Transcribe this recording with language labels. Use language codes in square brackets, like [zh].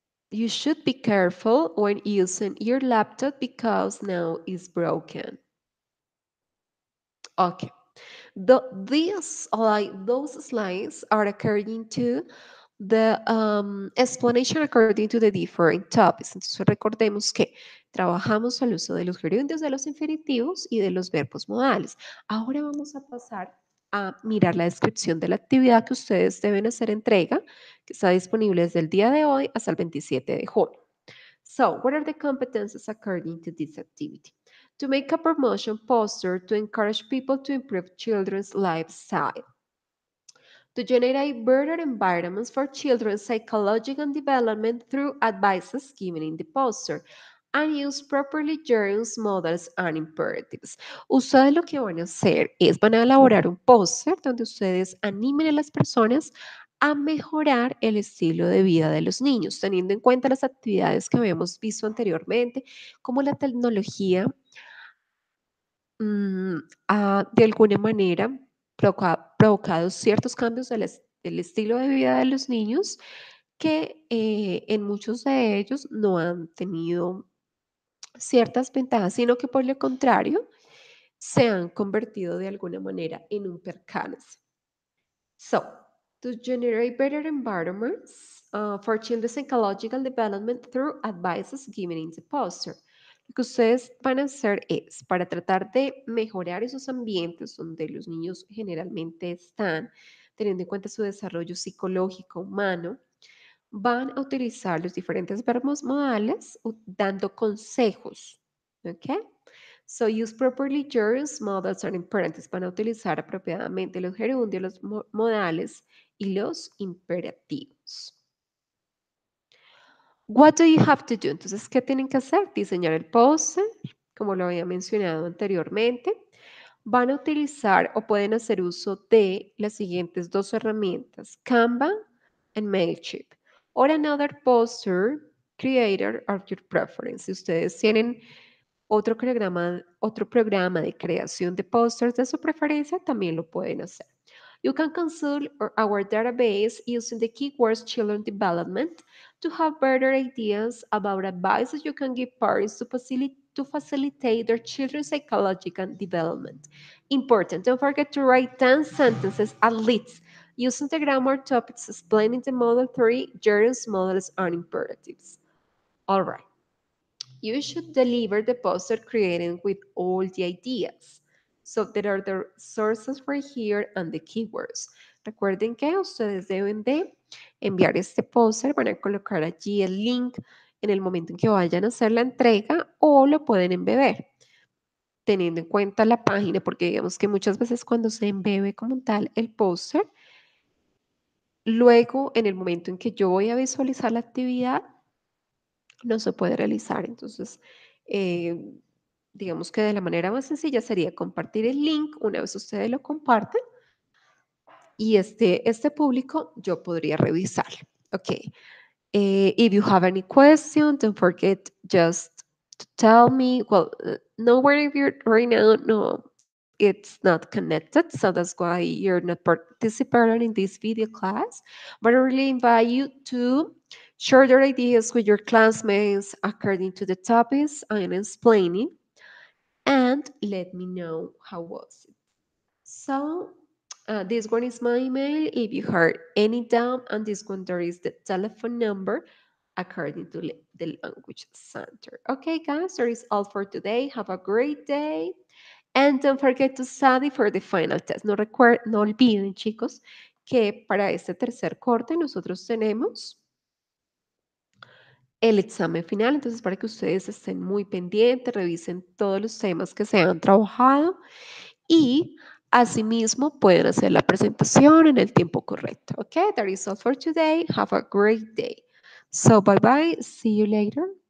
[en] You should be careful when using your laptop because now it's broken. Okay. Those slides are according to the explanation according to the different topics. [es] Entonces recordemos que trabajamos al uso de los gerundios, de los infinitivos y de los verbos modales. Ahora vamos a pasar a mirar la descripción de la actividad que ustedes deben hacer entrega, que está disponible desde el día de hoy hasta el 27 de junio. [en] So, what are the competences according to this activity? To make a promotion poster to encourage people to improve children's lifestyle. To generate better environments for children's psychological development through advices given in the poster. And use properly germs, models, and imperatives. [es] Ustedes lo que van a hacer es, van a elaborar un póster donde ustedes animen a las personas a mejorar el estilo de vida de los niños, teniendo en cuenta las actividades que habíamos visto anteriormente, como la tecnología mm, ha de alguna manera provocado ciertos cambios del estilo de vida de los niños que en muchos de ellos no han tenido ciertas ventajas, sino que por lo contrario se han convertido de alguna manera en un percance. [en] So, to generate better environments for children's psychological development through advices given in the poster. [es] Lo que ustedes van a hacer es, para tratar de mejorar esos ambientes donde los niños generalmente están, teniendo en cuenta su desarrollo psicológico humano, van a utilizar los diferentes verbos modales dando consejos. ¿Ok? [en] So use properly gerunds, modals and imperatives. [es] Van a utilizar apropiadamente los gerundios, los modales y los imperativos. [en] What do you have to do? [es] Entonces, ¿qué tienen que hacer? Diseñar el poster, como lo había mencionado anteriormente. Van a utilizar o pueden hacer uso de las siguientes dos herramientas, Canva and Mailchimp, [en] or another poster creator of your preference. [es] Si ustedes tienen otro programa de creación de posters de su preferencia, también lo pueden hacer. [en] You can consult our database using the keywords children development to have better ideas about advice you can give parents to facilitate their children's psychological development. Important, don't forget to write 10 sentences at least using the grammar topics explaining the Model 3, gerunds, models, and imperatives. All right. You should deliver the poster created with all the ideas. So there are the sources right here and the keywords. [es] Recuerden que ustedes deben de enviar este póster, van a colocar allí el link en el momento en que vayan a hacer la entrega o lo pueden embeber, teniendo en cuenta la página, porque digamos que muchas veces cuando se embebe como tal el póster, luego en el momento en que yo voy a visualizar la actividad, no se puede realizar. Entonces, eh, digamos que de la manera más sencilla sería compartir el link una vez ustedes lo comparten y este público yo podría revisarlo. [en] Ok. If you have any question, don't forget just to tell me. Well, no worry if you're right now, no, it's not connected. So that's why you're not participating in this video class. But I really invite you to share your ideas with your classmates according to the topics I'm explaining and let me know how was it. So this one is my email. If you heard any doubt, and this one there is the telephone number according to the language center. Okay, guys, that is all for today. Have a great day. And don't forget to study for the final test. [es] No olviden, chicos, que para este tercer corte nosotros tenemos el examen final. Entonces, para que ustedes estén muy pendientes, revisen todos los temas que se han trabajado y asimismo pueden hacer la presentación en el tiempo correcto. [en] Okay, that is all for today. Have a great day. So, bye bye. See you later.